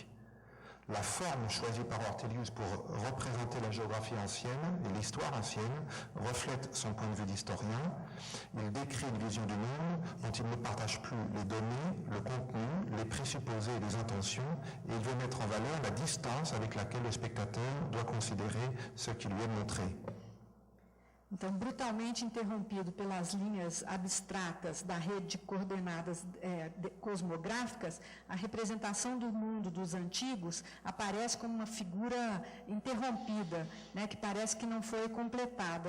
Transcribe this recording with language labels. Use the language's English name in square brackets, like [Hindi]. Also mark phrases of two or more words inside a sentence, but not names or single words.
[French] La forme choisie par Ortelius pour représenter la géographie ancienne et l'histoire ancienne reflète son point de vue d'historien. Il décrit une vision du monde dont il ne partage plus les données, le contenu, les présupposés et les intentions, et il veut mettre en valeur la distance avec laquelle le spectateur doit considérer ce qui lui est montré. [Portuguese] Então, brutalmente interrompido pelas linhas abstratas da rede de coordenadas cosmográficas, a representação do mundo dos antigos aparece como uma figura interrompida, né, que parece que não foi completada.